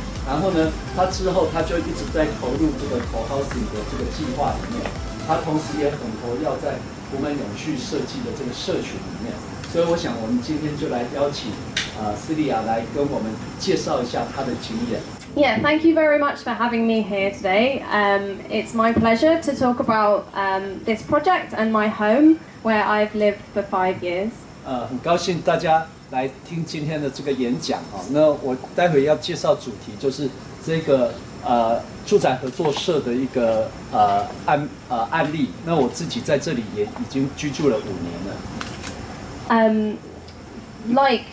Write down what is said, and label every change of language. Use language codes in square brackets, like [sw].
[zh] 然后呢，他之后他就一直在投入这个 co-housing 的这个计划里面，他同时也很活跃在我们永续设计的这个社群里面。所以我想，我们今天就来邀请Celia 来跟我们介绍一下她的经验。 [en] Yeah, thank you very much for having me here today. It's my pleasure to talk about this project and my home, where I've lived for 5 years. [zh] 很高兴大家来听今天的这个演讲啊。那我待会要介绍主题就是这个住宅合作社的一个案例。那我自己在这里也已经居住了5年了。